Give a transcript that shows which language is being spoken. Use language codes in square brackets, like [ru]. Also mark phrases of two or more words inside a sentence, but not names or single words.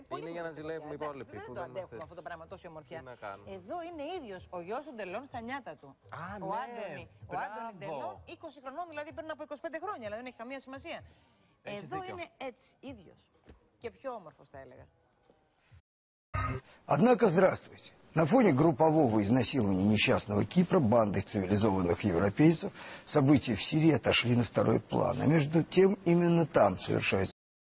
[el] Είναι για να ζηλεύουμε οι υπόλοιποι. Δεν το αντέχουμε αυτό το πράγμα, τόση ομορφιά. Εδώ είναι ίδιος ο γιος του Ντελών στα νιάτα του. Α, ο Άντωνη. Ο Άντωνη Ντελών, 20 χρονών, δηλαδή πριν από 25 χρόνια, δηλαδή δεν έχει καμία σημασία. Εδώ είναι έτσι, ίδιος. Και πιο όμορφος, θα έλεγα. [ru] Однако, здравствуйте. На фоне группового изнасилования несчастного Кипра бандой цивилизованных европейцев события в Сирии отошли на второй план. А между тем, именно там совершаются